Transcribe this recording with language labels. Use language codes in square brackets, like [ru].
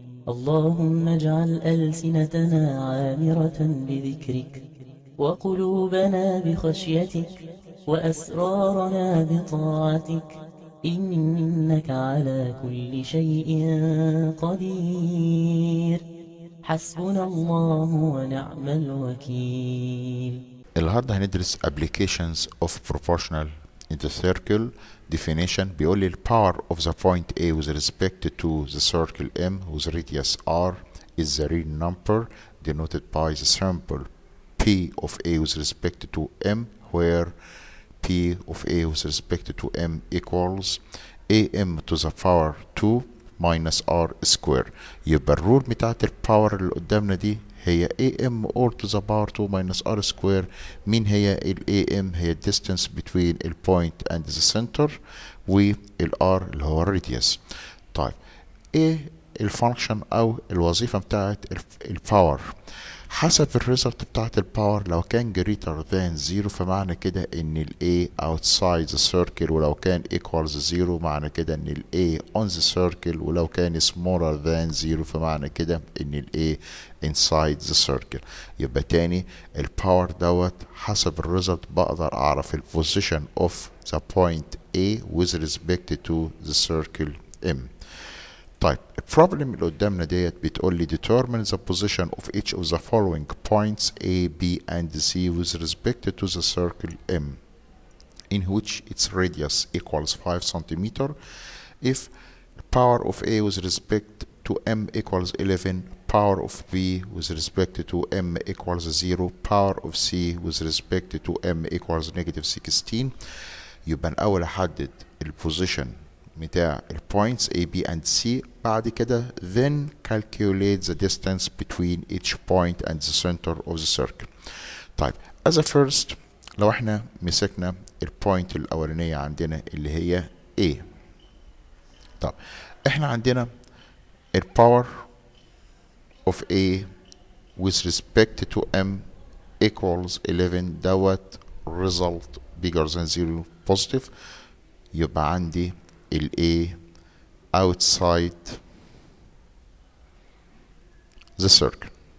[ar] اللهم اجعل ألسنتنا عامرة بذكرك وقلوبنا بخشيتك وأسرارنا بطاعتك، إنك على كل شيء قدير. حسبنا الله ونعم الوكيل. النهارده هندرس [en] applications of proportional in the circle. definition [ar] بيقول لي [en] power of the point A with respect to the circle M whose radius R is the real number denoted by the symbol P of A with respect to M, where P of A with respect to M equals AM to the power 2 minus R square. يبقى الرول بتاعت الباور [ar] اللي قدامنا دي هي [en] AM all to the power 2 minus R square. [ar] مين هي ال AM؟ هي [en] distance between [ar] ال [en] point and the center، [ar] وال R اللي هو الراديوس. طيب ايه الفانكشن او الوظيفة بتاعت الباور؟ حسب الريزلت بتاعت الباور، لو كان [en] greater than 0 [ar] فمعنى كده ان ال A [en] outside the circle، [ar] ولو كان [en] equals 0 [ar] معنى كده ان ال A [en] on the circle، [ar] ولو كان [en] smaller than 0 [ar] فمعنى كده ان ال A [en] inside the circle. [ar] يبقى تاني [en] الباور دوت حسب الريزلت [ar] بقدر اعرف ال [en] position of the point A with respect to the circle M. [ar] طيب البروبلم اللي قدامنا ديت بتقول لي [en] determine the position of each of the following points A, B and C with respect to the circle M in which its radius equals 5 centimeter if power of A with respect to M equals 11, power of B with respect to M equals 0, power of C with respect to M equals negative 16. [ar] يبقى الأول أحدد [en] البوزيشن بتاع البوينتس A, B and C. [ar] بعد كده [en] then calculate the distance between each point and the center of the circle. [ar] طيب [en] as a first [ar] لو احنا مسكنا البوينت الأولانية عندنا اللي هي A. طب احنا عندنا [en] الباور of A with respect to M equals 11 دوت result bigger than 0 positive. [ar] يبقى عندي ال [en] A outside the circle.